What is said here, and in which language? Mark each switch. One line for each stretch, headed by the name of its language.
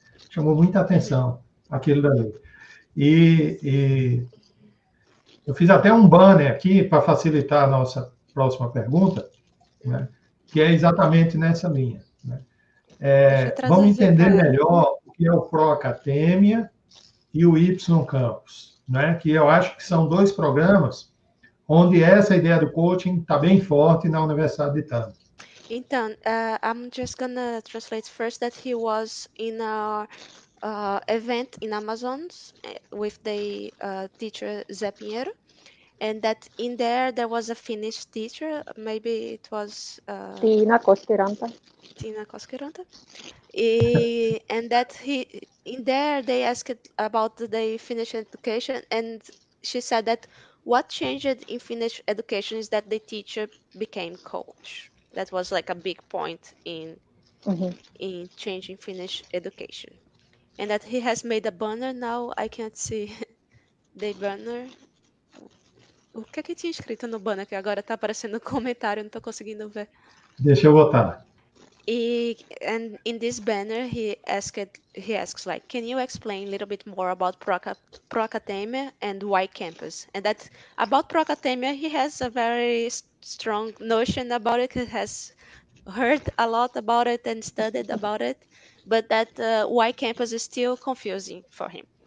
Portuguese: Chamou muita atenção aquilo dali. E eu fiz até um banner aqui para facilitar a nossa próxima pergunta, né, que é exatamente nessa linha. Né? Vamos entender melhor o que é o Pro Academia e o Y Campus, né, que eu acho que são dois programas onde essa ideia do coaching está bem forte na Universidade de TAMK. Então,
English: I'm just gonna translate first that he was in a event in Amazon's with the teacher Zé Pinheiro, and that in there was a Finnish teacher, maybe it was Tiina Koskiranta. Tiina Koskiranta, and that in there they asked about the Finnish education, and she said that what changed in Finnish education is that the teacher became coach. That was like a big point in changing Finnish education. And that he has made a banner now. I can't see the banner.
Portuguese: O que é que tinha escrito no banner que agora tá aparecendo no comentário, não tô conseguindo ver. Deixa eu botar.
English: And in this banner, he asks like, can you explain a little bit more about Pro Academia and why campus? And that about Pro Academia, he has a very strong notion about it. He has heard a lot about it and studied about it, but that why campus is still confusing for him.